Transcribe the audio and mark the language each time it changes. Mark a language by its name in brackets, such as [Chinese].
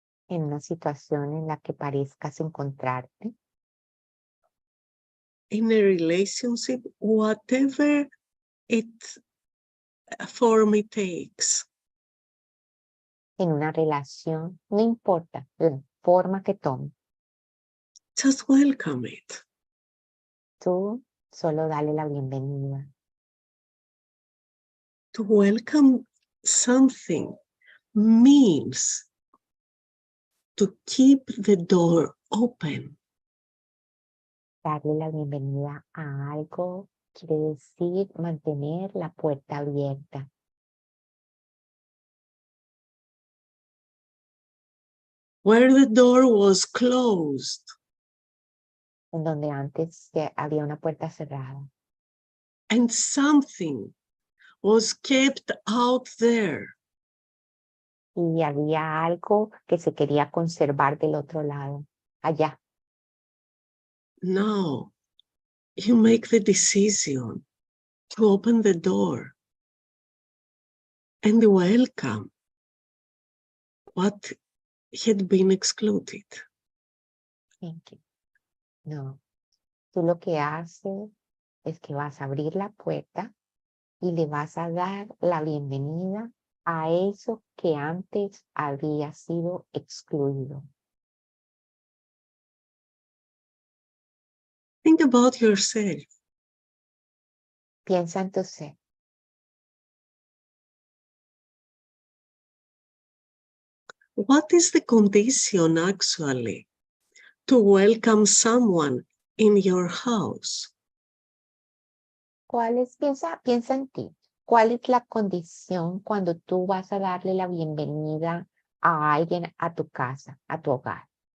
[Spanish] en una situación en la que parezcas encontrarte, [English] in a relationship, whatever form it takes. [Spanish] en una relación, no importa la forma que tome, [English] Just welcome it. [Spanish] tú solo dale la bienvenida. [English] To welcome something means to keep the door open. [Spanish] Darle la bienvenida a algo quiere decir mantener la puerta abierta. [English] Where the door was closed, [Spanish] En donde antes había una puerta cerrada. [English] and something was kept out there. [Spanish] Y había algo que se quería conservar del otro lado, allá. [English] Now you make the decision to open the door and welcome what had been excluded. Thank you. [Spanish] No, tú lo que haces es que vas a abrir la puerta y le vas a dar la bienvenida a eso que antes había sido excluido. [English] Think about yourself. [Spanish] Piensa en tu ser. [English] What is the condition actually to welcome someone in your house? [Spanish] Piensa en ti. ¿Cuál es la condición cuando tú vas a darle la bienvenida a alguien a tu casa, a tu hogar?